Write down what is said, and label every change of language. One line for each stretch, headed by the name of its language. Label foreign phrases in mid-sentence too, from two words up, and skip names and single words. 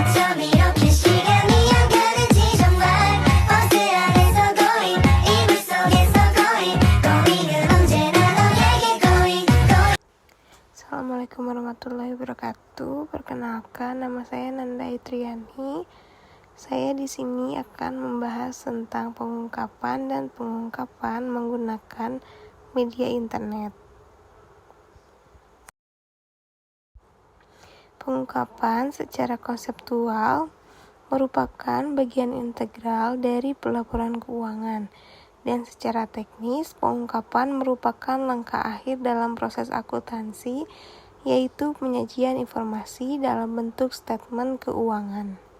Korean: 밤 이렇게 시간이 안 가는지 정말 버스 안에서 going 이불 속에서
English: going going
Korean: 은 언제나 너에게 going
Arabic: السلام عليكم ورحمة الله وبركاته.
Indonesian: Perkenalkan, nama saya Nanda Itriani. Saya di sini akan membahas tentang pengungkapan dan pengungkapan menggunakan media internet. Pengungkapan secara konseptual merupakan bagian integral dari pelaporan keuangan, dan secara teknis pengungkapan merupakan langkah akhir dalam proses akuntansi, yaitu penyajian informasi dalam bentuk statement keuangan.